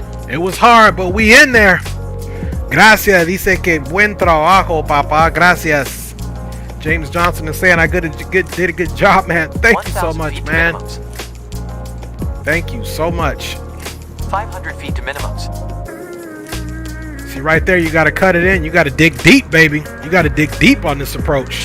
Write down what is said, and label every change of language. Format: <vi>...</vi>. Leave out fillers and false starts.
<en>It was hard, but we in there.</en> <es>Gracias. Dice que buen trabajo, papá. Gracias.</es> <en>James Johnson is saying I did a good job, man. Thank you so much, man. Thank you so much. 500 feet to minimums. See right there, you got to cut it in. You got to dig deep, baby. You got to dig deep on this approach.</en>